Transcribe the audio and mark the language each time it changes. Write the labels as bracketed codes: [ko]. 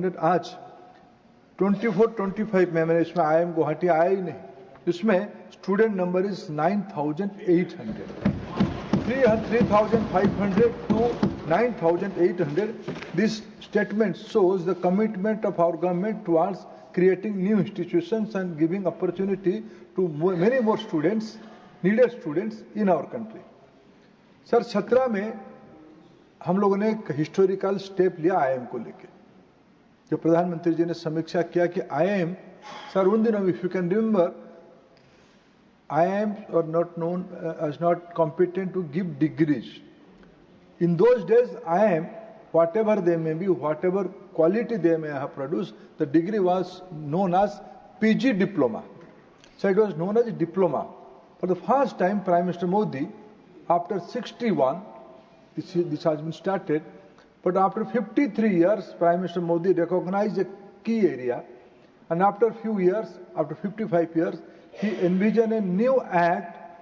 [hi] आज 24-25 में, मैंने इसमें IIM गुवाहाटी आया ही नहीं, इसमें student number is 9,800। [en] 3,500 to 9,800. This statement shows the commitment of our government towards creating new institutions and giving opportunity to many more students, needed students in our country. [hi] Sir 17 में हम लोगों ने एक हिस्टोरिकल स्टेप लिया IIM को लेके, जो प्रधानमंत्री जी ने समीक्षा किया कि IIM, सर उन दिनों, [en] If you can remember, IIMs are not known as not competent to give degrees. In those days, IIM, whatever they may be, whatever quality they may have produced, the degree was known as PG diploma. So it was known as a diploma. For the first time, Prime Minister Modi, after 61, this has been started, but after 53 years, Prime Minister Modi recognized a key area, and after a few years, after 55 years, he envisioned a new act.